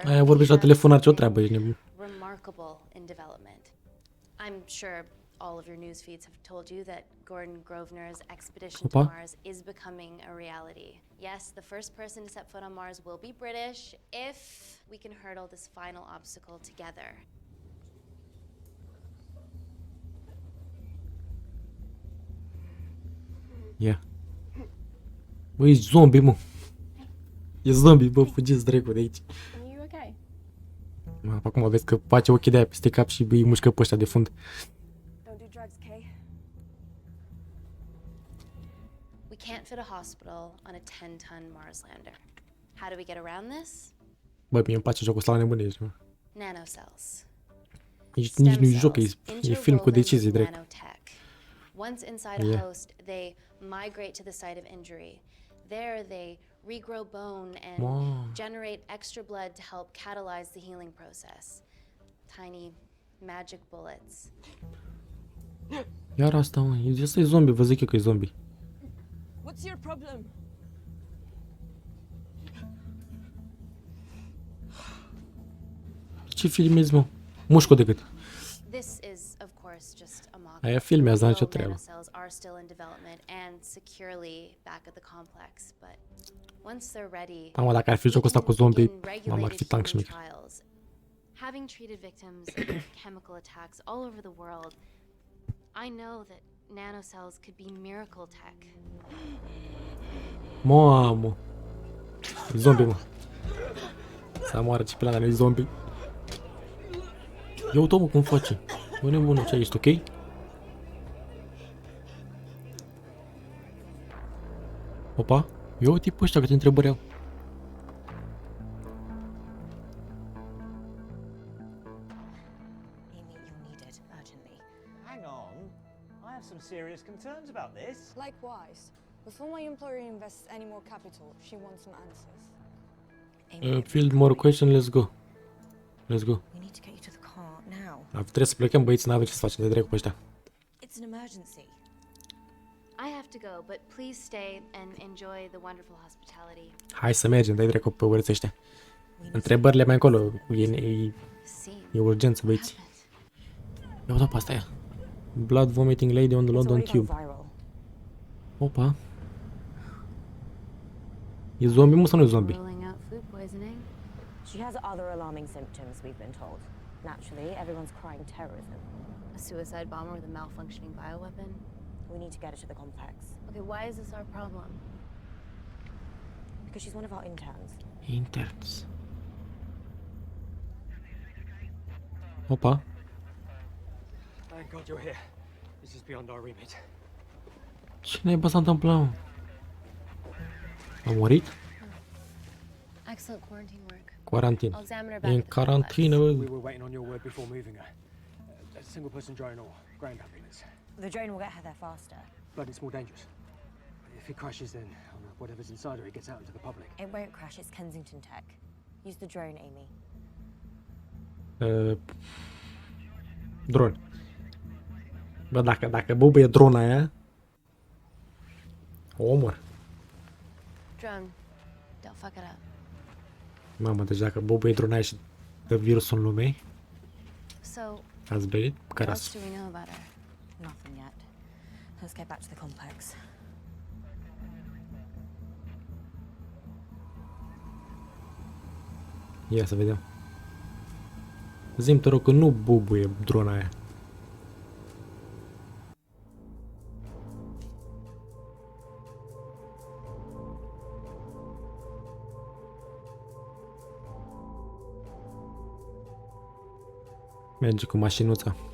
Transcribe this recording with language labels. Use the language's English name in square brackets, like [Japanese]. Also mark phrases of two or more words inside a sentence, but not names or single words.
[Romanian] Aia [English] we [Romanian] vorbești la [English] have [Romanian] telefonat, ce o [English] something [Romanian] treabă, ești nebun. [English] remarkable in development. I'm sure all of your news feeds have told you that Gordon Grosvenor's expedition to [Romanian] Opa. [English] Mars is becoming a reality. Yes, the first person to set foot on Mars will be British if we can hurdle this final obstacle together. [Romanian] Ia. Bă, ești zombie, mă. E zombie, bă, fugiți dracu de aici. [English] Are you okay? [Romanian] Mă, acum vezi că face ochii de aia peste cap și îi mușcă pe ăștia de fund. [English] Don't do drugs, okay? We can't fit a hospital on a 10-ton Mars lander. How do we get around this? [Romanian] Bă, mie îmi place jocul ăsta la nebunești, mă. [English] Nanocells. [Romanian] Nici [English] Stem [Romanian] nu-i joc, [English] cells, [Romanian] e film cu [English] interwoven [Romanian] decizii, [English] with [Romanian] dracu. [English] nanotech. Once inside Yeah. a host, they migrate to the site of injury. There, they regrow bone and Wow. generate extra blood to help catalyze the healing process. Tiny magic bullets. [Romanian] Iar asta, mă, ăsta e zombie, vă zic eu că e zombie. [English] What's your problem? [Romanian] Ce filmezi, mă? Mușcă de gât. [English] This is, of course, just a mock. [Romanian] Aia filmează, n-are [English] Real [Romanian] nicio treabă. [English] nanocells are still in development and securely back at the complex, but once they're ready, [Romanian] Mamă, dacă ar fi [English] we [Romanian] jocul ăsta [English] can [Romanian] cu zombie, [English] begin [Romanian] mamă, ar [English] regulated [Romanian] fi tank [English] human [Romanian] șmecher. [English] trials. Having treated victims of chemical attacks all over the world, I know that nanocells could be miracle tech. [Romanian] Mamă. E zombie, mă. Să moară ce pe la e zombie. Ia uite, mă, cum face. Bă, nebună, ce ești ok? Opa, ia uite pe ăștia câte întrebări au. [English] Amy, you're needed urgently. Hang on. I have some serious concerns about this. Likewise. Before my employer invests any more capital, she wants some answers. Field more question, let's go. Let's go. We need to get you to the car now. [Romanian] Trebuie să plecăm, băieți, n-avem ce să facem, de drept cu ăștia. [English] It's an emergency. I have to go, but please stay and enjoy the wonderful hospitality. [Romanian] Hai să mergem, dai dracu pe urăți ăștia. Întrebările mai încolo, [English] See. [Romanian] e urgență, băieți. Ia uita pe asta, ia. [English] Blood vomiting lady on the London It's already Tube. gone viral. [Romanian] Opa. E zombie, mă, sau nu e zombie? [English] Ruling out food poisoning. She has other alarming symptoms, we've been told. Naturally, everyone's crying terrorism. A suicide bomber with a malfunctioning bioweapon. We need to get her to the complex. Okay, why is this our problem? Because she's one of our interns. Interns. Opa. Thank God you're here. This is beyond our remit. [Romanian] Ce naiba s-a întâmplat, mă? A murit? [English] Excellent quarantine work. [Romanian] Quarantin. [English] I'll examine her [Romanian] E [English] back [Romanian] în [English] at the complex. [Romanian] carantină, [English] We [Romanian] bă. [English] were waiting on your word before moving her. A single person drone or ground ambulance. The drone will get her there faster. But it's more dangerous. If it crashes, then whatever's inside her, it gets out into the public. It won't crash, it's Kensington tech. Use the drone, Amy. [Romanian] Dron. Bă, dacă bubuie drona aia, o omor. [English] Drone, don't fuck it up. [Romanian] Mamă, deci dacă bubuie drona aia și dă virusul în lume, [English] So, [Romanian] ați berit? [English] what [Romanian] Care [English] else do we know about her? Nothing yet. Let's get back to the complex. [Romanian] Ia să vedem. Zi-mi, te rog, că nu bubuie drona aia. Merge cu mașinuța.